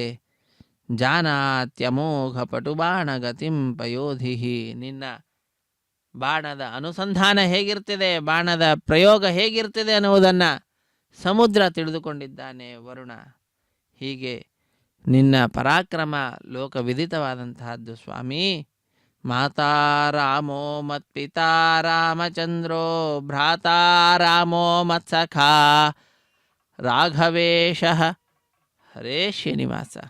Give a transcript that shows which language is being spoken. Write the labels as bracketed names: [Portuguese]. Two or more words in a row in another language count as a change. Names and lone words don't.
[Sanskrit] ಜಾನಾತ್ಯಮೋಘ ಪಟುಬಾಣಗತಿಂ ಪಯೋಧಿಹಿ. [Kannada] ನಿನ್ನ ಬಾಣದ ಅನುಸಂಧಾನ ಹೇಗಿರ್ತದೆ, ಬಾಣದ ಪ್ರಯೋಗ ಹೇಗಿರ್ತದೆ ಅನ್ನುವುದನ್ನು ಸಮುದ್ರ ತಿಳಿದುಕೊಂಡಿದ್ದಾನೆ ವರುಣ. ಹೀಗೆ ನಿನ್ನ ಪರಾಕ್ರಮ ಲೋಕವಿದಿತವಾದಂತಹದ್ದು ಸ್ವಾಮಿ. [Sanskrit] ಮಾತಾ ರಾಮೋ ಮತ್ಪಿತಾ ರಾಮಚಂದ್ರೋ ಭ್ರಾತಾ ರಾಮೋ ಮತ್ಸಖಾ ರಾಘವೇಶ. ಹರೇ ಶ್ರೀನಿವಾಸ.